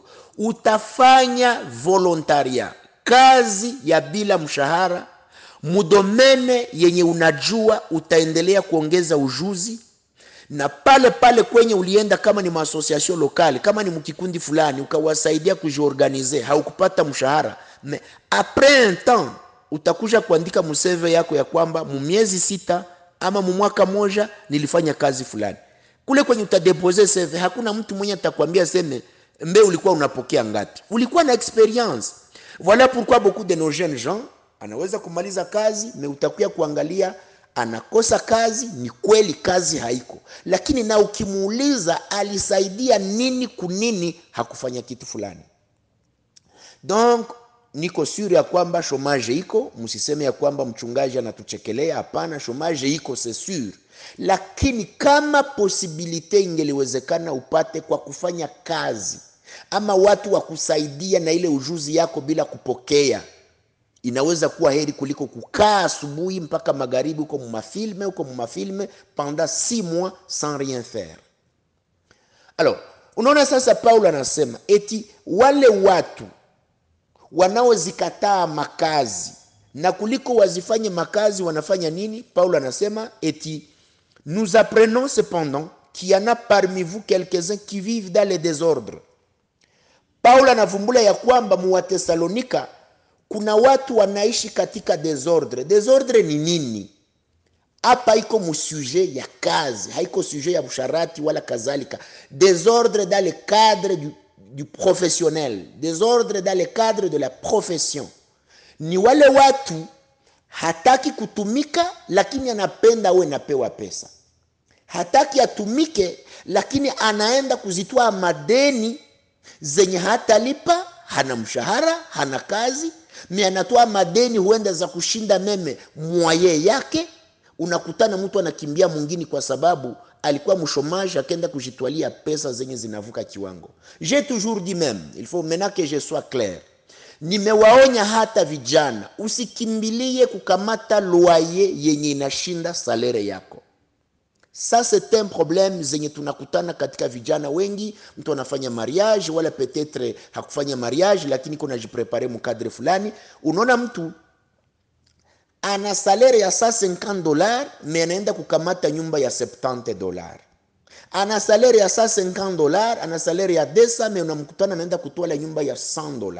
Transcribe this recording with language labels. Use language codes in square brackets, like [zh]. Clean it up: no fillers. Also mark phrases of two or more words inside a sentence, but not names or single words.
[sw] Utafanya volontaria, kazi ya bila mshahara, mudomene yenye unajua, utaendelea kuongeza ujuzi, na pale pale kwenye ulienda kama ni [fr] association locale, [sw] kama ni mkikundi fulani, ukawasaidia kujiorganize, haukupata mshahara, [fr] mais après un temps [sw] utakuja kuandika mu CV yako ya kwamba mu miezi 6 ama mu mwaka moja nilifanya kazi fulani. Kule kwenye utadepose CV hakuna mtu mwenye atakwambia seme mbe ulikuwa unapokea ngapi, ulikuwa na experience. [fr] Voilà pourquoi beaucoup de nos jeunes gens [sw] anaweza kumaliza kazi, mais utakuya kuangalia anakosa kazi. Ni kweli kazi haiko, lakini na ukimuuliza alisaidia nini kunini, hakufanya kitu fulani. Donc niko sure ya kwamba chômage iko, msiseme ya kwamba mchungaji anatuchekelea, hapana, chômage iko [fr] c'est sûr. [sw] Lakini kama possibilité ingeliwezekana upate kwa kufanya kazi ama watu wa kusaidia na ile ujuzi yako bila kupokea, inaweza kuwa heri kuliko kukaa asubuhi mpaka magharibi huko mumafilme [fr] pendant 6 mois sans rien faire. [sw] Alors, unaona sasa Paulo anasema eti wale watu wanaozikataa makazi na kuliko wazifanye makazi wanafanya nini? Paulo anasema eti [fr] nous apprenons cependant qu'il y en a parmi vous quelques-uns qui vivent dans le désordre. [sw] Paulo anavumbula ya kwamba mu Thessalonika kuna watu wanaishi katika désordre. Désordre ni nini? Hapa iko mu sujet ya kazi, haiko sujet ya busharati wala kadhalika. [fr] Désordre dans le cadre du professionnel, désordre dans le cadre de la profession. [sw] Ni wale watu hataki kutumika lakini anapenda we napewa pesa. Hataki atumike lakini anaenda kuzitoa madeni zenye hatalipa, hana mshahara, hana kazi, anatoa madeni huenda za kushinda meme mwaye yake. Unakutana mtu anakimbia mwingine kwa sababu alikuwa mshomaji akaenda kujitwalia pesa zenye zinavuka kiwango. [fr] J'ai toujours dit même, il faut maintenant que je sois clair. [sw] Nimewaonya hata vijana, usikimbilie kukamata loyer yenye inashinda salere yako. [fr] Ça c'est un problème [sw] zenye tunakutana katika vijana wengi. Mtu anafanya mariage wala peut-être hakufanya mariage lakini kuna jiprepare mkadre fulani. Unaona mtu ana salere ya $150 mais anaenda kukamata nyumba ya $70. Ana salere ya $150, ana salere ya 200 mais unamkutana anaenda kutoa nyumba ya $100.